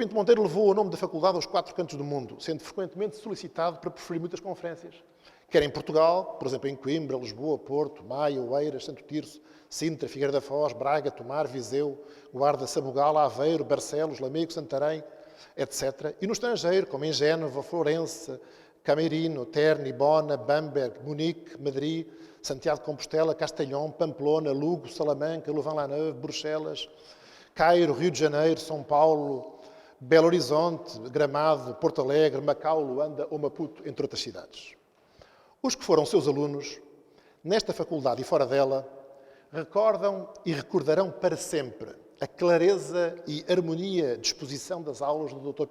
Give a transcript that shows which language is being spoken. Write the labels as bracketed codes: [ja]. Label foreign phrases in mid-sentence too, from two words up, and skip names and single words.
[pt] Pinto Monteiro levou o nome da faculdade aos 4 cantos do mundo, sendo frequentemente solicitado para preferir muitas conferências, quer em Portugal, por exemplo, em Coimbra, Lisboa, Porto, Maia, Oeiras, Santo Tirso, Sintra, Figueira da Foz, Braga, Tomar, Viseu, Guarda, Sabugal, Aveiro, Barcelos, Lamego, Santarém, etc. E no estrangeiro, como em Génova, Florença, Camerino, Terni, Bona, Bamberg, Munique, Madrid, Santiago de Compostela, Castelhão, Pamplona, Lugo, Salamanca, Louvain-la-Neuve, Bruxelas, Cairo, Rio de Janeiro, São Paulo, Belo Horizonte, Gramado, Porto Alegre, Macau, Luanda ou Maputo, entre outras cidades. Os que foram seus alunos, nesta faculdade e fora dela, recordam e recordarão para sempre a clareza e harmonia de exposição das aulas do Dr.